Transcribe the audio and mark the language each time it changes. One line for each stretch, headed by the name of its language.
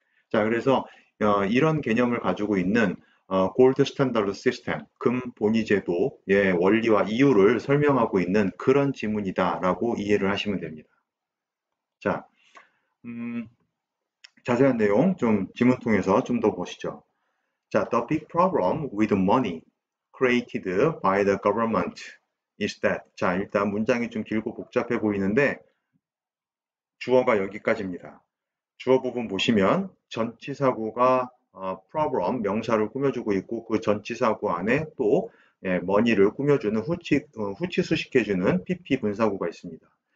Korean: 자, 그래서 이런 개념을 가지고 있는 골드 스탠다드 시스템, 금 본위 제도의 원리와 이유를 설명하고 있는 그런 지문이다라고 이해를 하시면 됩니다. 자, 음, 자세한 내용 좀 지문 통해서 좀 더 보시죠.
English: 자, the big problem with money created by the government is that.
Korean: 자, 일단 문장이 좀 길고 복잡해 보이는데 주어가 여기까지입니다. 주어 부분 보시면 전치사구가 problem 명사를 꾸며주고 있고 그 전치사구 안에 또 money를 꾸며주는 후치수식해주는 PP 분사구가 있습니다.